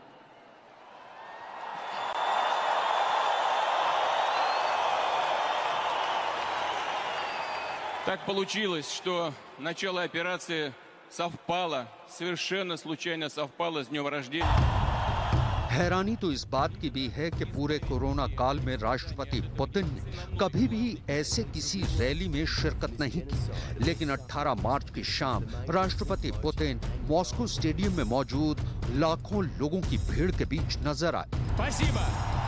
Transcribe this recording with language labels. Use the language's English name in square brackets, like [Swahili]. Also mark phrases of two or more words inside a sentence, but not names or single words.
[Russian] Так получилось, что начало операции совпало, совершенно случайно совпало с днем рождения. [Hindi] हैरानी तो इस बात की भी है कि पूरे कोरोना काल में राष्ट्रपति पुतिन ने कभी भी ऐसे किसी रैली में शिरकत नहीं की, लेकिन 18 मार्च की शाम राष्ट्रपति पुतिन मॉस्को स्टेडियम में मौजूद लाखों लोगों की भीड़ के बीच नजर आए।